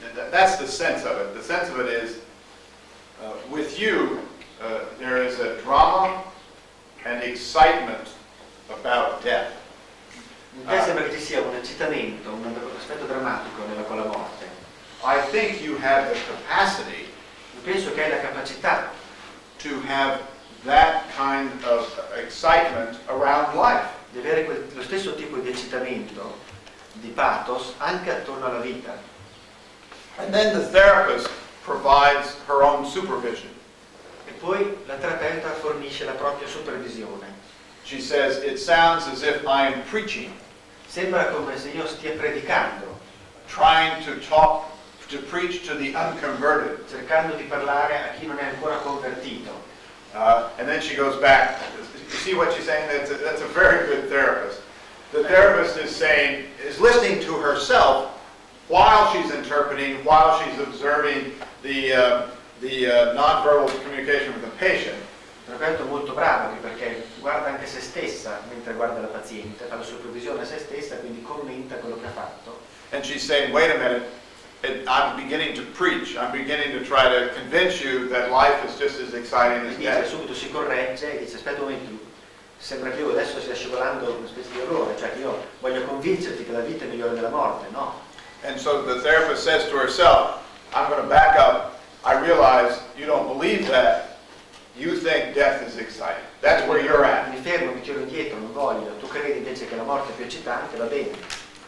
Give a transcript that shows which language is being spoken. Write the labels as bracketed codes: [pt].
[en] That's the sense of it. The sense of it is, with you, there is a drama and excitement about death. [it] In te sembra che ci sia un eccitamento, un aspetto drammatico con la morte. [en] I think you have the capacity [it] Penso che hai la capacità [en] to have that kind of excitement around life. [it] di avere lo stesso tipo di eccitamento, di pathos, anche attorno alla vita. [en] And then the therapist provides her own supervision. [it] E poi la terapeuta fornisce la propria supervisione. [en] She says, it sounds as if I am preaching, [it] Sembra come se io stia predicando, [en] trying to preach to the unconverted. [it] cercando di parlare a chi non è ancora convertito. [en] And then she goes back. You see what she's saying? That's a very good therapist. The therapist is listening to herself while she's interpreting, while she's observing the nonverbal communication with the patient. [it] Il terapeuta è molto bravo perché guarda anche se stessa mentre guarda la paziente, fa la supervisione a se stessa, quindi commenta quello che ha fatto. [en] And she's saying, wait a minute, I'm beginning to preach. I'm beginning to try to convince you that life is just as exciting as [it] Dice, [en] death. [it] subito si corregge e dice, aspetta un momento, sembra che io adesso stia scivolando una specie di errore, cioè che io voglio convincerti che la vita è migliore della morte, no? [en] And so the therapist says to herself, I'm going to back up. I realize you don't believe that. You think death is exciting. That's where you're at. [it] Mi fermo, mi tiro indietro, non voglio. Tu credi invece che la morte è più eccitante, va bene.